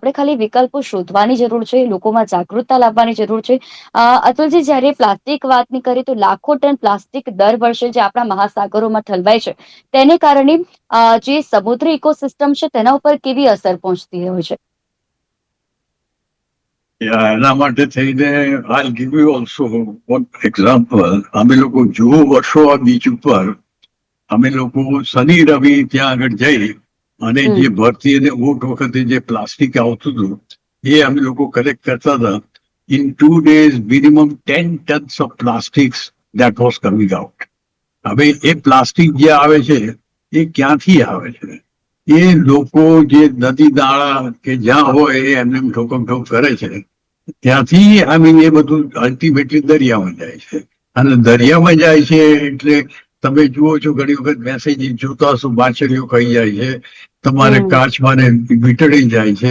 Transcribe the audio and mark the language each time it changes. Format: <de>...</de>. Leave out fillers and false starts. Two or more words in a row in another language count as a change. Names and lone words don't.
<gu>આપણે ખાલી વિકલ્પો શોધવાની જરૂર છે, લોકોમાં જાગૃતતા લાવવાની જરૂર છે. અતુલજી, જ્યારે પ્લાસ્ટિક વાતની કરીએ તો લાખો ટન પ્લાસ્ટિક દર વર્ષે જે આપણા મહાસાગરોમાં ઠલવાય છે, તેને કારણે જે સમુદ્રી ઇકોસિસ્ટમ છે તેના ઉપર કેવી અસર પહોંચતી હોય છે? એના માટે થઈને</gu> <en>I'll give you also one example.</en> <gu>અમે લોકો જો વર્ષો આ બીચ ઉપર અમે લોકો શનિ રવિ ત્યાં આગળ જઈ અને જે ભરતી અને ઊંટ વખતે જે પ્લાસ્ટિક આવતું હતું એ અમે લોકો કલેક્ટ કરતા હતા.</gu> <en>In 2 days, minimum 10 tons of plastics that was coming out.</en> <gu>હવે એ પ્લાસ્ટિક જે આવે છે એ ક્યાંથી આવે છે? એ લોકો જે નદી નાળા કે જ્યાં હોય એ એમને ઠોકમ ઠોક કરે છે, ત્યાંથી એ બધું અલ્ટિમેટલી દરિયામાં જાય છે. અને દરિયામાં જાય છે એટલે તમે જુઓ છો ઘણી વખત મેસેજ જોતા હશો, માછલીઓ ખાઈ જાય છે, તમારે કાચમાં વીંટળી જાય છે.</gu>